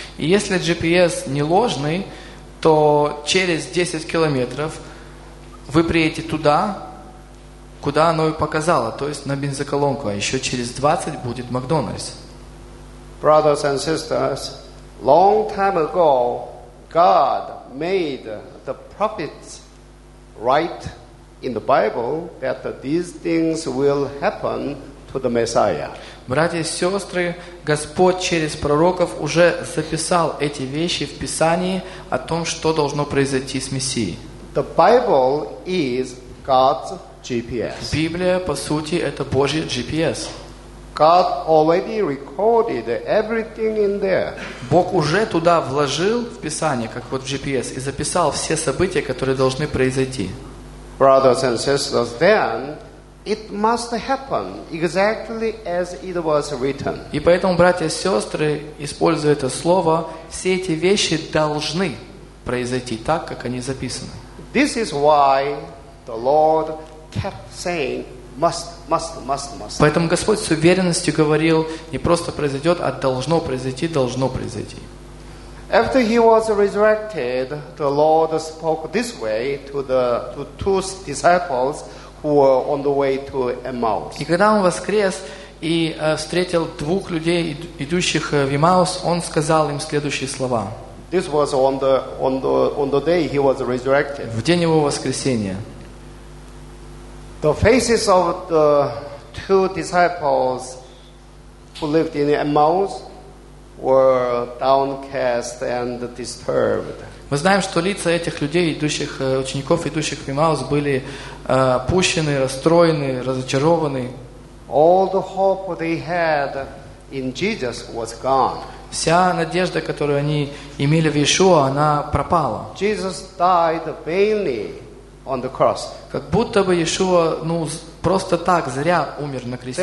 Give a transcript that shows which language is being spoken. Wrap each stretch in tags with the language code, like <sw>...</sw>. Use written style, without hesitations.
<ru>И если GPS не ложный, то через 10 километров вы приедете туда, куда оно и показало, то есть на бензоколонку, а еще через 20 будет McDonald's.</ru> <en>Brothers and sisters, long time ago, God made the prophets write in the Bible that these things will happen to the Messiah.</en> <ru>Братья и сестры, Господь через пророков уже записал эти вещи в Писании о том, что должно произойти с Мессией.</ru> <en>The Bible is God's GPS.</en> <ru>Библия, по сути, это Божий GPS.</ru> <en>God already recorded everything in there.</en> <ru>Бог уже туда вложил в Писание, как вот в GPS, и записал все события, которые должны произойти.</ru> <en>Brothers and sisters, then it must happen exactly as it was written.</en> <ru>И поэтому, братья и сестры, используя это слово, все эти вещи должны произойти так, как они записаны.</ru> <en>This is why the Lord kept saying must.</en> <ru>Поэтому Господь с уверенностью говорил, не просто произойдет, а должно произойти, должно произойти.</ru> <en>After he was resurrected, the Lord spoke this way to the to two disciples who were on the way to Emmaus.</en> <ru>И когда он воскрес и встретил двух людей, идущих в Эммаус, он сказал им следующие слова.</ru> <en>This was on the day he was resurrected.</en> <ru>В день его воскресения.</ru> <en>The faces of the two disciples who lived in Emmaus were downcast and disturbed.</en> <ru>Мы знаем, что лица этих людей, идущих учеников, идущих в Эммаус, были опущены, расстроены, разочарованы.</ru> <en>All the hope they had in Jesus was gone.</en> <ru>Вся надежда, которую они имели в Иешуа, она пропала.</ru> <en>Jesus died vainly on the cross.</en> <ru>Как будто бы Иешуа, ну, просто так, зря умер на кресте.</ru>